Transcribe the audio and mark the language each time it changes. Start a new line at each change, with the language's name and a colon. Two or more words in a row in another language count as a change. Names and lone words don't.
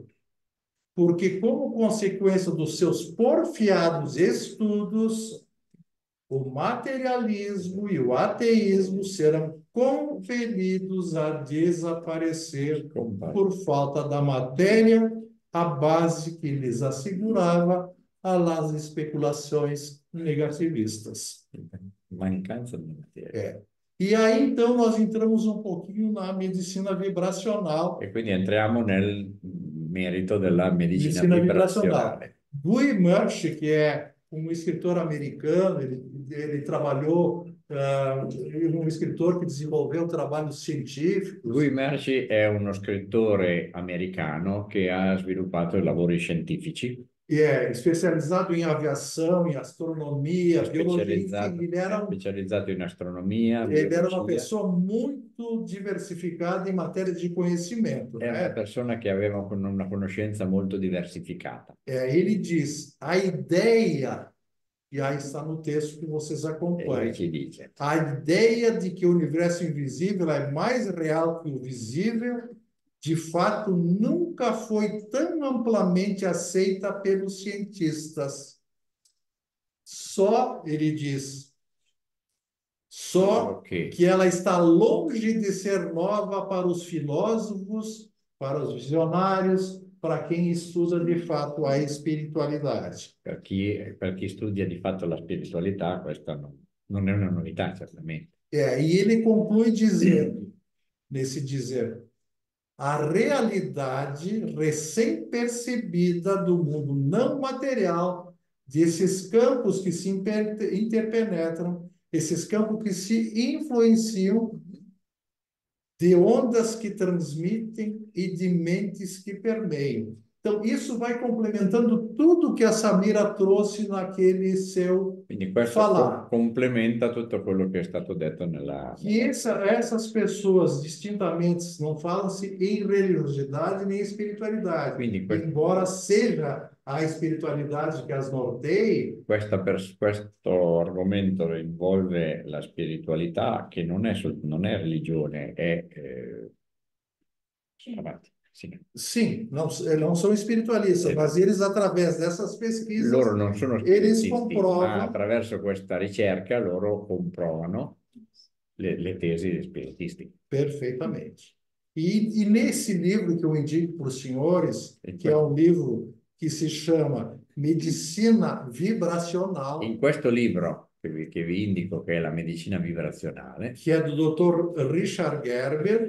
Portuguese: Porque, como consequência dos seus porfiados estudos, o materialismo e o ateísmo serão compelidos a desaparecer por falta da matéria, a base que lhes assegurava as especulações negativistas.
Italian: Mancanza di materia.
Portuguese: E aí, então, nós entramos um pouquinho na medicina vibracional.
Italian: E quindi entriamo nel merito della medicina vibrazionale.
Portuguese: Guy Murch, que é um escritor americano, ele trabalhou, um escritor que desenvolveu trabalhos científicos.
Italian: Guy Murch è uno scrittore americano che ha sviluppato lavori scientifici.
Portuguese: Especializado em aviação, em astronomia, biologia, enfim, ele era
Italian: specializzato in astronomia,
Portuguese: ele era uma pessoa muito diversificada em matéria de conhecimento.
Italian: Era una persona che aveva una conoscenza molto diversificata.
Portuguese: Ele diz, a ideia, e aí está no texto que vocês acompanham, a ideia de que o universo invisível é mais real que o visível, de fato, nunca foi tão amplamente aceita pelos cientistas. Só, ele diz, que ela está longe de ser nova para os filósofos para os visionários, para quem estuda de fato a espiritualidade.
Italian: Per chi studia di fatto la spiritualità, questa non è una novità, certamente.
Portuguese: E ele conclui dizendo, nesse dizer, a realidade recém-percebida do mundo não material, desses campos que se interpenetram, esses campos que se influenciam, de ondas que transmitem e de mentes que permeiam. Então, isso vai complementando tudo que a Samira trouxe naquele seu
Italian: Quindi questo
Portuguese: falar.
Italian: complementa tutto quello che è stato detto nella...
Portuguese: Que essas pessoas distintamente não falam-se em religiosidade nem espiritualidade,
Italian: Quindi
Portuguese: embora seja a espiritualidade que as norteie.
Italian: questo argomento involve la spiritualità, che non è religione, è... avanti, sì.
Portuguese: Sim, não são espiritualistas, mas eles, através dessas pesquisas,
Italian: Loro non sono
Portuguese: eles
Italian: spiritisti, ma
Portuguese: comprovam
Italian: attraverso questa ricerca loro comprovano le tesi spiritistiche.
Portuguese: perfeitamente. E nesse livro que eu indico para os senhores, que é um livro que se chama Medicina Vibracional,
Italian: In questo libro che vi indico, che è la medicina vibrazionale,
Portuguese: que é do Dr. Richard Gerber,